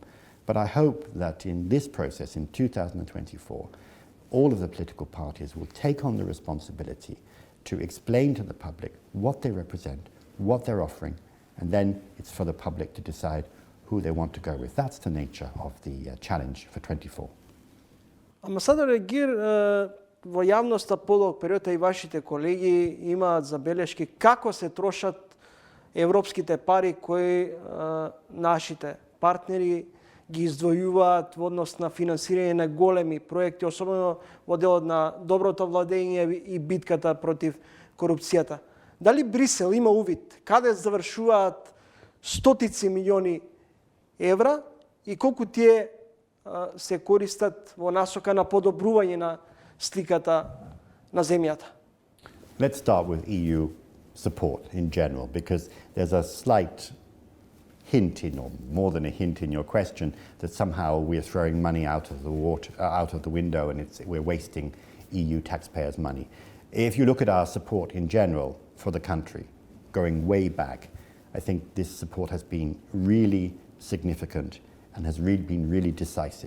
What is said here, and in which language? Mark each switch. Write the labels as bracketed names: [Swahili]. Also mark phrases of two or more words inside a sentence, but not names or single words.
[English] But I hope that in this process, in 2024, all of the political parties will take on the responsibility to explain to the public what they represent, what they're offering, and then it's for the public to decide who they want to go with. That's the nature of the challenge for 24. [Macedonian] Амбасадоре Гир, во јавноста подолг период и вашите колеги имаат забелешки како се трошат европските пари кои нашите партнери ги издвојуваат во однос на финансирање на големи проекти, особено во делот на доброто владење и битката против корупцијата. Дали Брисел има увид каде завршуваат стотици милиони евра и колку тие се користат во насока на подобрување на сликата на земјата? [English] Let's start with EU support in general, because there's a slight hint in, or more than a hint in your question, that somehow we're throwing money out of the window and we're wasting EU taxpayers' money. If you look at our support in general for the country, going way back, I think this support has been really significant and has been really decisive.